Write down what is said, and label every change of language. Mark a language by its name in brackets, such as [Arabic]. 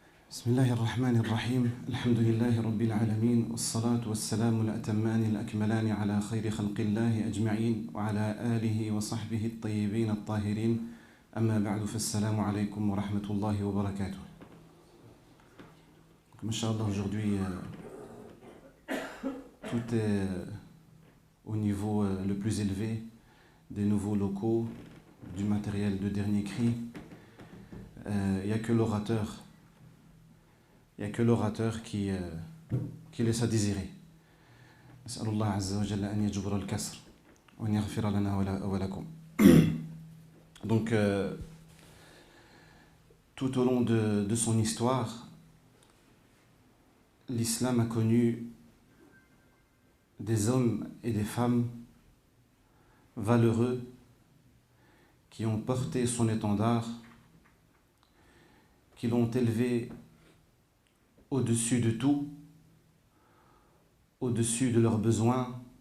[Arabic] بسم الله الرحمن الرحيم الحمد لله رب العالمين والصلاة والسلام الأتمان الأكملان على خير خلق الله أجمعين وعلى آله وصحبه الطيبين الطاهرين أما بعد فالسلام عليكم ورحمة الله وبركاته. [French] Inch'Allah, aujourd'hui, tout est au niveau le plus élevé des nouveaux locaux, du matériel de dernier cri. Il n'y a que l'orateur. Il n'y a que l'orateur qui laisse à désirer. [Arabic] أسأل الله عز وجل أن يجبر الكسر وأن يغفر لنا ولكم. [French] Donc, tout au long de son histoire, l'islam a connu des hommes et des femmes valeureux qui ont porté son étendard, qui l'ont élevé au-dessus de tout, au-dessus de leurs besoins,